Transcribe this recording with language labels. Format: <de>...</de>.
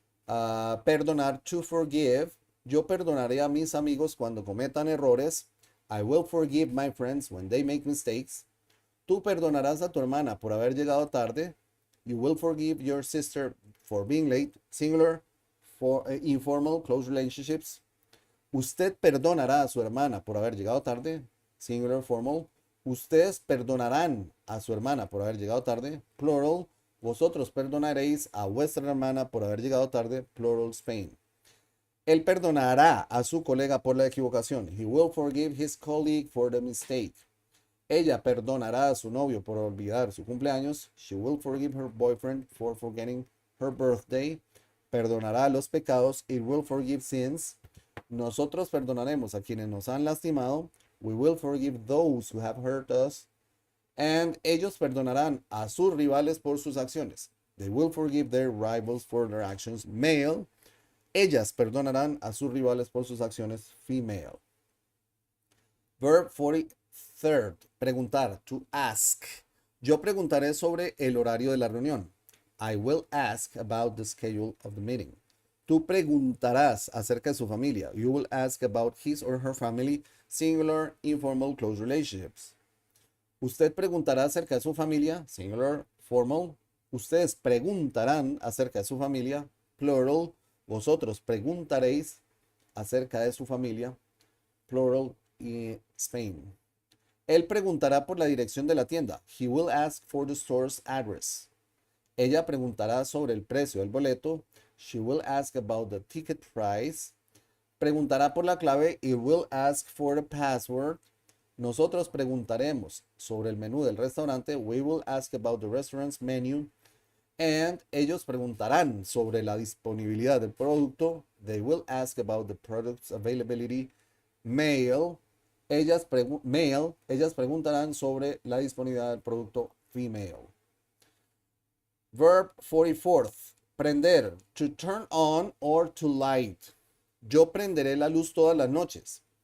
<en>Perdonar, to forgive.</en> <es>Yo perdonaré a mis amigos cuando cometan errores.</es> <en>I will forgive my friends when they make mistakes.</en> <es>Tú perdonarás a tu hermana por haber llegado tarde.</es> <en>You will forgive your sister for being late. Singular, for informal, close relationships.</en> <es>Usted perdonará a su hermana por haber llegado tarde.</es> <en>Singular, formal.</en> <es>Ustedes perdonarán a su hermana por haber llegado tarde. Plural. Vosotros perdonaréis a vuestra hermana por haber llegado tarde.</es> <en>Plural, Spain.</en> <es>Él perdonará a su colega por la equivocación.</es> <en>He will forgive his colleague for the mistake.</en> <es>Ella perdonará a su novio por olvidar su cumpleaños.</es> <en>She will forgive her boyfriend for forgetting her birthday.</en> <es>Perdonará los pecados.</es> <en>It will forgive sins.</en> <es>Nosotros perdonaremos a quienes nos han lastimado.</es> <en>We will forgive those who have hurt us.</en> <es>And ellos perdonarán a sus rivales por sus acciones.</es> <en>They will forgive their rivals for their actions. Male.</en> <es>Ellas perdonarán a sus rivales por sus acciones.</es> <en>Female. Verb 43rd. Preguntar. To ask.</en> <es>Yo preguntaré sobre el horario de la reunión.</es> <en>I will ask about the schedule of the meeting.</en> <es>Tú preguntarás acerca de su familia.</es> <en>You will ask about his or her family. Singular, informal, close relationships.</en> <es>Usted preguntará acerca de su familia.</es> <en>Singular, formal.</en> <es>Ustedes preguntarán acerca de su familia. Plural. Vosotros preguntaréis acerca de su familia.</es> <en>Plural, Spain.</en> <es>Él preguntará por la dirección de la tienda.</es> <en>He will ask for the store's address.</en> <es>Ella preguntará sobre el precio del boleto.</es> <en>She will ask about the ticket price.</en> <es>Preguntará por la clave.</es> <en>It will ask for the password.</en> <es>Nosotros preguntaremos sobre el menú del restaurante.</es> <en>We will ask about the restaurant's menu.</en> <es>And ellos preguntarán sobre la disponibilidad del producto.</es> <en>They will ask about the product's availability. Male.</en> <es>Ellas preguntarán sobre la disponibilidad del producto.</es> <en>Female. Verb 44th. Prender. To turn on or to light.</en> <es>Yo prenderé la luz todas las noches.</es>